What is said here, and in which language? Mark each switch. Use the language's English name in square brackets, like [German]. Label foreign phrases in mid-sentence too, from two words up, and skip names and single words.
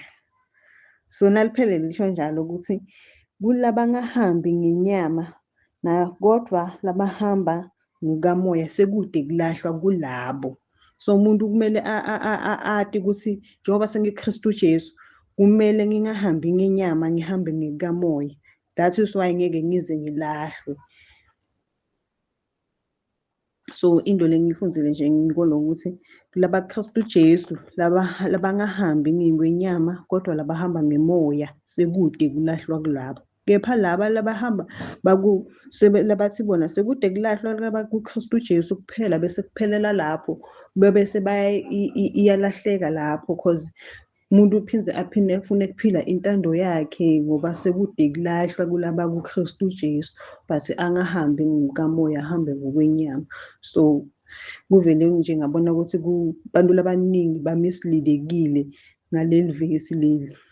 [South Ndebele] So naliphelele lisho njalo ukuthi kulabangahambi ngenyama kodwa labahamba ngikamoya sekude kulahlwa kulabo. So umuntu kumele ati ukuthi njengoba sengiKristu Jesu kumele ngingahambi ngenyama, ngihambe ngikamoya. [English] That is why ngeke ngize ngilahlwe. [South Ndebele] So into lengiyifunzile nje ngikolo ukuthi labaKristu Jesu labangahambi ngekwenyama kodwa labahamba ngemoya sekude kulahlwa kulabo. Kepha laba labahamba labathi bona sekude kulahlwa labakuKristu Jesu kuphela, bese kuphelela lapho, bese iyalahleka lapho, cause umuntu aphinde afune ukuphila intando yakhe ngoba sekude kulahlwa kulaba kuKristu Jesu, but angahambi ngokamoya, ahambe ngokwenyama. So kuvele nje ngabona ukuthi kubantu labaningi bamislidekile ngaleli vesi leli.